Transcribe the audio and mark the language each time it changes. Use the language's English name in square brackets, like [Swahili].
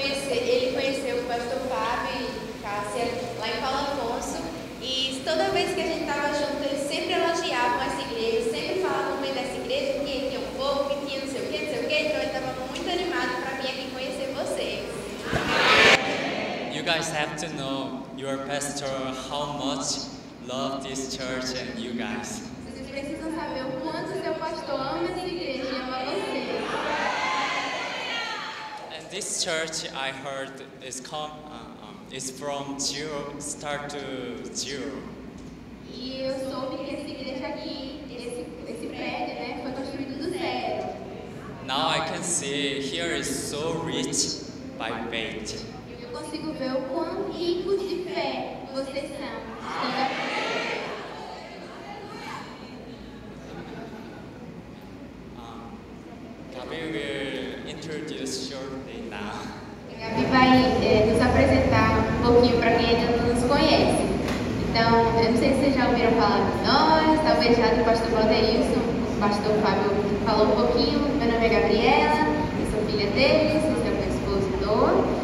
[Portuguese] Ele conheceu o pastor Fábio e Cássia lá em Paulo Afonso, e toda vez que a gente estava junto, eles sempre elogiavam essa igreja, sempre falavam bem dessa igreja, que tinha um povo, que tinha não sei o que, então ele estava muito animado para vir aqui conhecer vocês. [English] You guys have to know your pastor how much love this church and you guys. [Portuguese] Vocês precisam saber o quanto seu pastor ama essa igreja e ama vocês. [English] And this church I heard is from zero, start to zero. [Portuguese] E eu soube que essa igreja aqui, esse prédio, né, foi construído do zero. [English] Now I can see here is so rich by faith. [Portuguese] Eu consigo ver o quão ricos de fé vocês são. [English] Gabi will introduce shortly now. [Portuguese] A Gabi vai nos apresentar um pouquinho para quem ainda não nos conhece. Então, eu não sei se vocês já ouviram falar de nós, talvez já do pastor Valdeilson, o pastor Fábio falou um pouquinho. Meu nome é Gabriela, eu sou filha dele, esse é meu esposo Dor.